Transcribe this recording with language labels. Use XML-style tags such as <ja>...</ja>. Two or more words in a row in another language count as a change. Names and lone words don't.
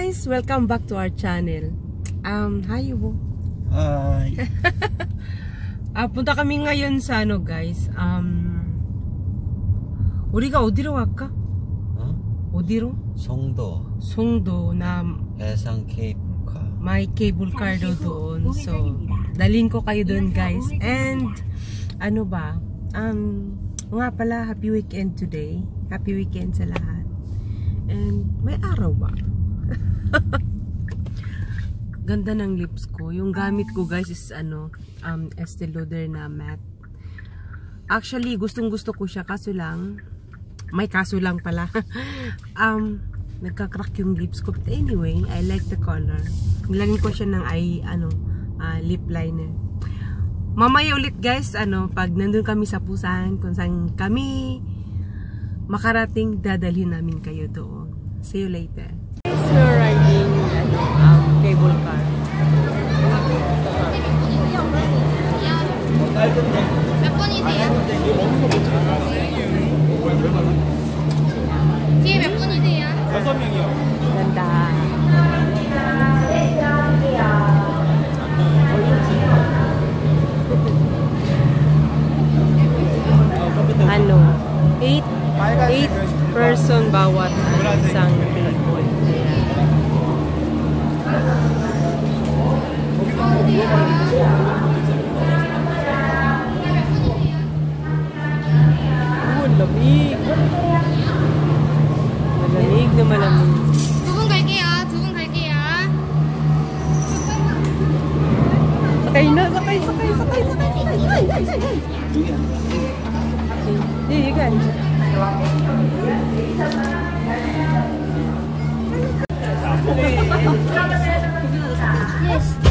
<en>guys! Welcome back to our channel. Hi Yubo. Hi.</en> <tl>punta kami ngayon sa ano guys.</tl> <ko>우리가 어디로 갈까? 어디로?</ko> <tl>송도 na</tl> <ko>해상 케이블카.</ko> <tl>may cable car doon. So, dalhin ko kayo doon guys. And ano ba? Nga pala,</tl> <en>happy weekend today. Happy weekend</en> <tl>sa lahat. And may araw ba? Ganda ng lips ko. Yung gamit ko guys is ano, Estee Lauder na matte. Actually, gustong gusto ko siya, kaso lang may kaso lang pala. Nagka-crack yung lips ko.</tl> <en>But anyway, I like the color.</en> <tl>Nilagyan ko siya ng lip liner. Mamaya ulit guys, pag nandun kami sa Busan, kung saan kami makarating, dadalhin namin kayo doon.</tl> <en>See you later. Guys, we're riding cable car.</en> <ko>몇 분이세요? 뒤에 몇 분이세요? 6명이요.</ko> <tl>Ganda. Ano? 8 person bawat isang table. Lamig. Malamig na malamig.</tl> <ko>두 분 갈게요. 두 분 갈게요.</ko> <tl>Sakay na, sakay. Hindi, ganyan.</tl> <en>Yes.</en>